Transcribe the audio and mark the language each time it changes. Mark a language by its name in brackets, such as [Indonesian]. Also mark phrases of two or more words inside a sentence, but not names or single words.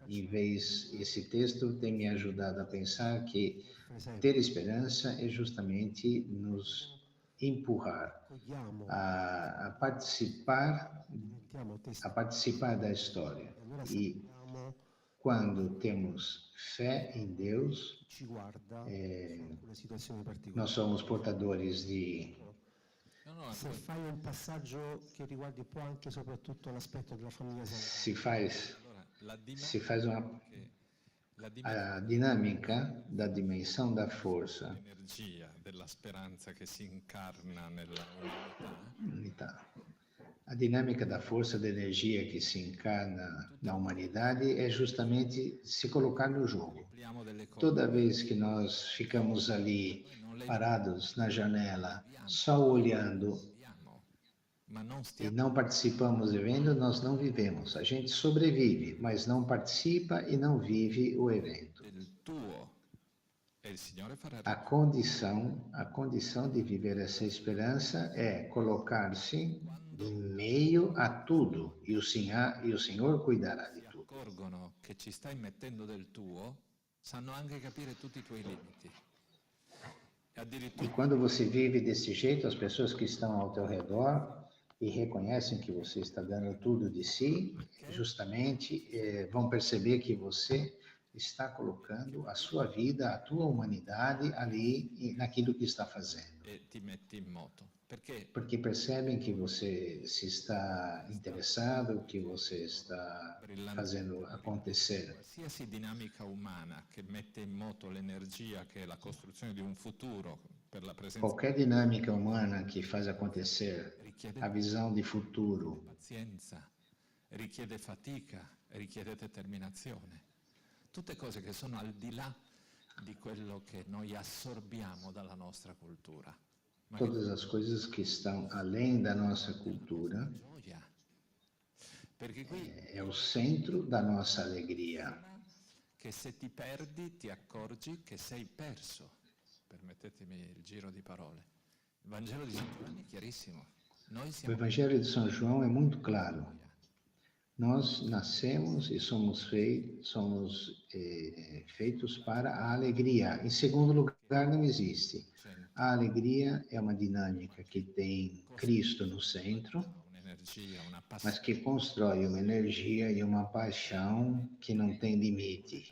[Portuguese] Em vez, esse texto tem me ajudado a pensar que ter esperança é justamente nos empurrar a participar da história. E quando temos fé em Deus, nós somos portadores de... [Italian] Se fai un passaggio che riguardi poi anche e soprattutto l'aspetto della famiglia [Portuguese] se faz a dinâmica da dimensão da força, [Italian] l'energia della speranza che si incarna nella unità. [Portuguese] A dinâmica da força da energia que se encarna na humanidade é justamente se colocar no jogo. Toda vez que nós ficamos ali parados na janela, só olhando e não participamos vivendo, nós não vivemos. A gente sobrevive, mas não participa e não vive o evento. A condição de viver essa esperança é colocar-se em meio a tudo e o Senhor cuidará de tudo. [Italian] accorgono che ci stai mettendo del tuo, sanno anche capire tutti i tuoi limiti. [Portuguese] E quando você vive desse jeito, as pessoas que estão ao teu redor e reconhecem que você está dando tudo de si, justamente vão perceber que você está colocando a sua vida, a tua humanidade ali naquilo que está fazendo. [Italian] E ti metti in moto. [Portuguese] Porque percebem que você se está interessado, que você está fazendo acontecer. [Italian] Qualsiasi dinamica umana che mette in moto l'energia che è la costruzione di un futuro per la presenza. [Portuguese] Qualquer dinâmica humana que faz acontecer a visão de futuro. [Italian] Pazienza, richiede fatica, richiede determinazione. Tutte cose che sono al di là di quello che noi assorbiamo dalla nostra cultura. [Portuguese] Todas as coisas que estão além da nossa cultura é o centro da nossa alegria. [Italian] Che se ti perdi ti accorgi che sei perso. Permettetemi il giro di parole. Il Vangelo di San Giovanni è chiarissimo. [Portuguese] O Evangelho de São João é muito claro. Nós nascemos e somos feitos para a alegria. Em segundo lugar, não existe. A alegria é uma dinâmica que tem Cristo no centro, mas que constrói uma energia e uma paixão que não tem limite.